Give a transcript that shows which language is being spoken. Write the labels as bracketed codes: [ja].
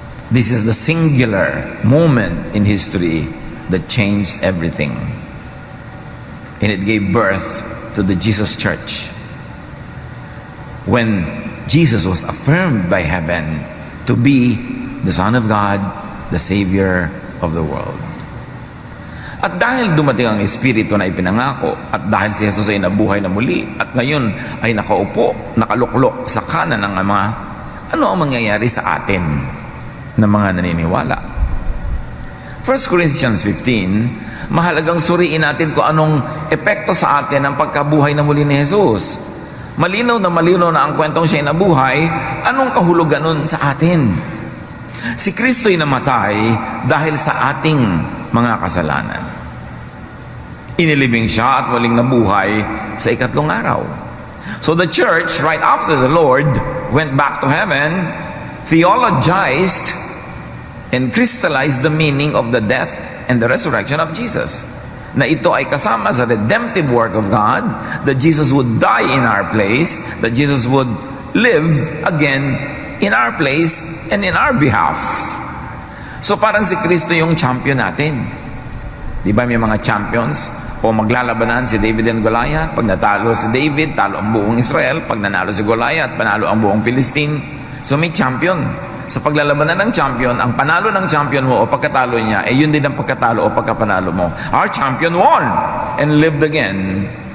[en] This is the singular moment in history that changed everything. And it gave birth to the Jesus Church. When Jesus was affirmed by heaven to be the Son of God, the Savior of the world. [tl] At dahil dumating ang Espiritu na ipinangako, at dahil si Jesus ay nabuhay na muli, at ngayon ay nakaupo, nakaluklok sa kanan ng Ama, ano ang mangyayari sa atin na mga naniniwala? 1 Corinthians 15, mahalagang suriin natin kung anong epekto sa atin ang pagkabuhay na muli ni Jesus. Malinaw na ang kwentong siya'y nabuhay, anong kahulugan nun sa atin? Si Kristo'y namatay dahil sa ating mga kasalanan. Inilibing siya at muling nabuhay sa ikatlong araw. [en] So the church, right after the Lord went back to heaven, theologized and crystallized the meaning of the death and the resurrection of Jesus. [tl] Na ito ay kasama sa [en] redemptive work of God, that Jesus would die in our place, that Jesus would live again in our place and in our behalf. [tl] So parang si Kristo yung champion natin. Di ba may mga champions? O maglalabanan si David and Goliath. Pag natalo si David, talo ang buong Israel. Pag nanalo si Goliath, panalo ang buong Philistine. So may champion. Sa paglalabanan ng champion, ang panalo ng champion mo o pagkatalo niya, yun din ang pagkatalo o pagkapanalo mo. [en] Our champion won and lived again.